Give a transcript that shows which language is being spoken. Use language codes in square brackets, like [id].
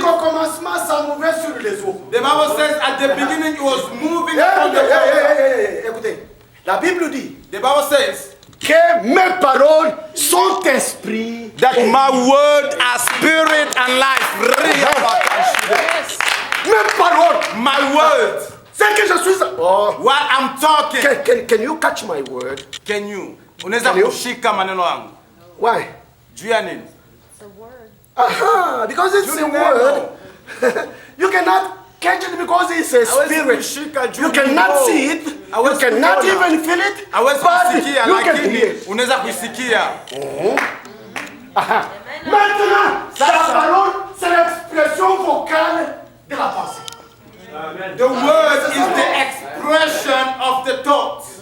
[fr] qu'au commencement, ça mouvait sur les eaux. [en] The Bible says at the beginning it was moving upon the [fr] Écoutez, [en] water. [fr] écoutez, la Bible dit [en] The Bible says [fr] que mes paroles sont esprit. [en] that my word are spirit and life. Yes. [fr] Mes paroles, [en] My words, [fr] C'est que je suis... Oh. [en] While I'm talking. Can you catch my word? Can you? [sw] Unaweza kushika maneno yangu. [en] Why? [sw] Juu ya nini? [en] It's a word. Aha, because it's a word. You cannot catch it because it's a spirit. You cannot see it. You cannot even feel it. But you can hear it. [sw] Unaweza kuisikia. [fr] Maintenant, la parole, c'est l'expression vocale de la pensée. [en] The word is the expression of the thought.